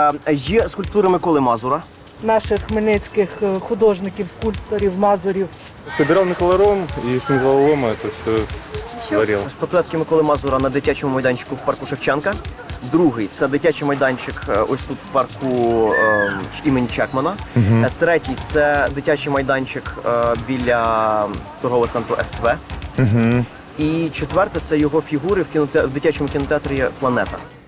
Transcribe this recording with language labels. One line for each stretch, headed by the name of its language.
Ukrainian: Є скульптури Миколи Мазура. Наших хмельницьких художників, скульпторів, мазурів.
Russian: Собирал металлолом и с металлолома это все варил.
Ukrainian: Статуетки Миколи Мазура на дитячому майданчику в парку Шевченка. Другий – це дитячий майданчик ось тут в парку імені Чекмана. Третій – це дитячий майданчик біля торгового центру СВ. І четверте – це його фігури в дитячому кінотеатрі «Планета».